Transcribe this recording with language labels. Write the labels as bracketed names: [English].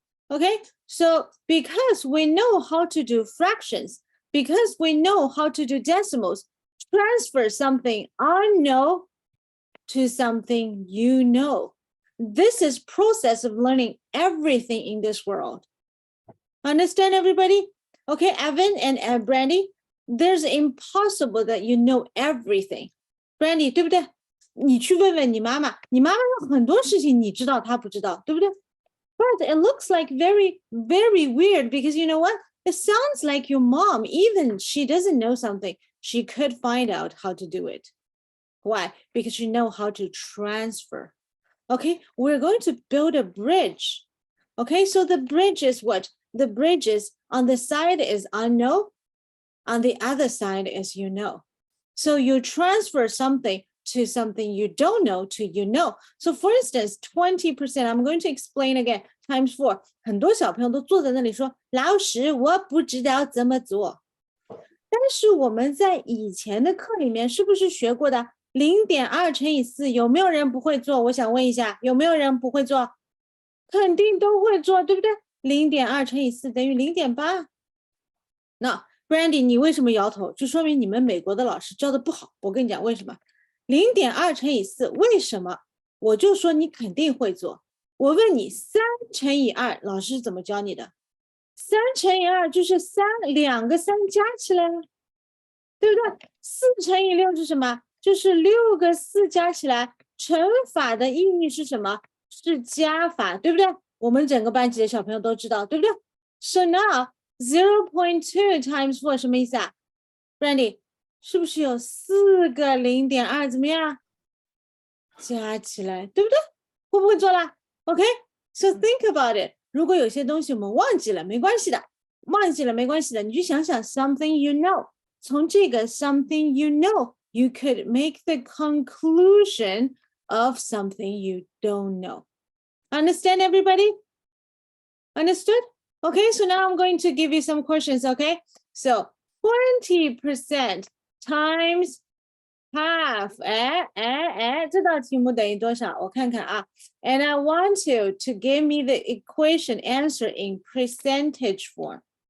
[English] Okay, so because we know how to do fractions, because we know how to do decimals, transfer something unknown to something you know. This is process of learning everything in this world. Understand, everybody? Okay, Evan and Brandy, there's impossible that you know everything. [Chinese] Brandy, 对不对？你去问问你妈妈，你妈妈有很多事情你知道，她不知道，对不对？ [English] But it looks like very, very weird because you know what? It sounds like your mom, even she doesn't know something, she could find out how to do it. Why? Because you know how to transfer. Okay, we're going to build a bridge. Okay, so the bridge is what? The bridge is on the side is unknown, on the other side is you know. So you transfer something to something you don't know to you know. So for instance, 20%, I'm going to explain again, times 4. [Chinese] 很多小朋友都坐在那里说，老师，我不知道怎么做。但是我们在以前的课里面是不是学过的 0.2 乘以4？有没有人不会做？我想问一下，有没有人不会做？肯定都会做，对不对？0.2 乘以4等于 0.8。那 Brandy， 你为什么摇头？就说明你们美国的老师教的不好。我跟你讲为什么。 0.2 乘以4，为什么？我就说你肯定会做。我问你，3乘以2，老师怎么教你的？3乘以2就是2个3加起来了，对不对？4乘以6是什么？就是6个4加起来。乘法的意义是什么？是加法，对不对？我们整个班级的小朋友都知道，对不对？ [English] So now 0.2 times 4 [Chinese] 什么意思啊 ？Brandy， 是不是有4个0.2怎么样？加起来，对不对？会不会做啦 [English] ？OK， so think about it。 [Chinese] 如果有些东西我们忘记了，没关系的，忘记了没关系的，你就想想 [English] something you know。 [Chinese] 从这个 [English] something you know, you could make the conclusion of something you don't know. Understand, everybody? Understood? Okay, so now I'm going to give you some questions, okay? So 20% times half, [Chinese] 这道题目等于多少？我看看啊。 [English] And I want you to give me the equation answer in percentage form.